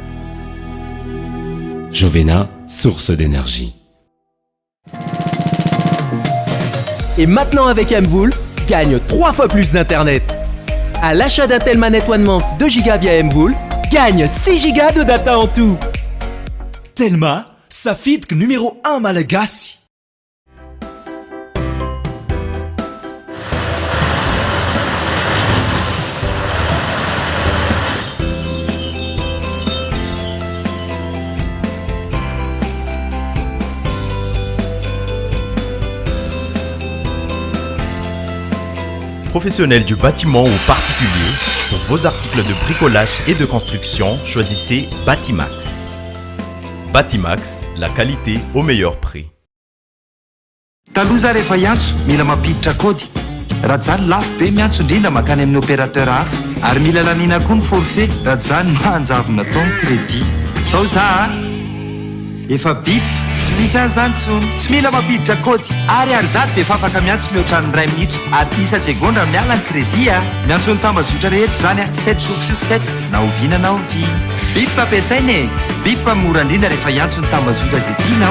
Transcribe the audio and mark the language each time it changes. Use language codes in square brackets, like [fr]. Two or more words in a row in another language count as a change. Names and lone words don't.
[fr] Jovena, source d'énergie. Et maintenant avec Mvoul, gagne 3 fois plus d'internet. À l'achat d'un tel manette One Month 2 Go via Mvoul, gagne 6 Go de data en tout. [mg] Telma, safidiko numéro 1 malagasy. [fr] Professionnels du bâtiment ou particulier, pour vos articles de bricolage et de construction, choisissez Batimax. Batimax, la qualité au meilleur prix. [mg] Taloza rehefa hiantso mila mampiditra kody raha zany lafo be miantso indrindra makany amin'ny opérateur hafa ary mila lanina koa ny forfait raha zany mahanjavona tao ny crédit sao za efa bip tsy misy any zany tsy mila mampiditra kody ary zato dia efa afaka miantso mihoatra ny 2 minitra ary 10 segondra miala ny crédit miantso ny tambazotra rehetra zany [fr] 7 jours sur 7 [mg] na oviana na ovina bip ampiasaina e bip mora indrindra rehefa hiantso ny tambazotra zay tianao